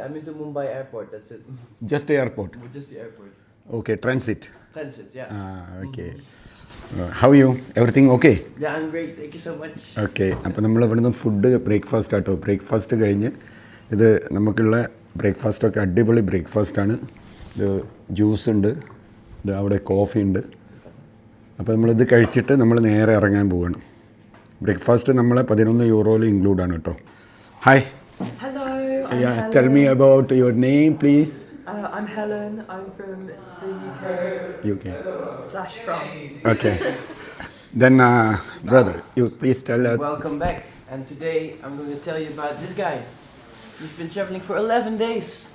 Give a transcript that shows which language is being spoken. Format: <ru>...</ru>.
<en>I've been to Mumbai airport, that's it. Just the airport? Just the airport. Okay, transit? Transit, yeah. Okay. How are you? Everything okay? Yeah, I'm great, thank you so much. Okay.</en> <ml>അപ്പോൾ നമ്മൾ ഇവിടുന്ന് food breakfast ആട്ടോ. Breakfast കഴിഞ്ഞ് ഇത് നമുക്കുള്ള ബ്രേക്ക്ഫാസ്റ്റൊക്കെ അടിപൊളി ബ്രേക്ക്ഫാസ്റ്റാണ്. ഇത് juice ഉണ്ട്, ഇത് അവിടെ കോഫി ഉണ്ട്. അപ്പോൾ നമ്മളിത് കഴിച്ചിട്ട് നമ്മൾ നേരെ ഇറങ്ങാൻ പോവുകയാണ്. ബ്രേക്ക്ഫാസ്റ്റ് നമ്മളെ 11 യൂറോയിൽ ഇൻക്ലൂഡാണ് കേട്ടോ. Hi.</ml> <en>Hello, I'm Yeah, Helen. tell me about your name please. I'm Helen. I'm from the UK. UK/France. Okay. Then brother, you please tell us. Welcome back, and today I'm going to tell you about this guy. He's been traveling for 11 days.</en>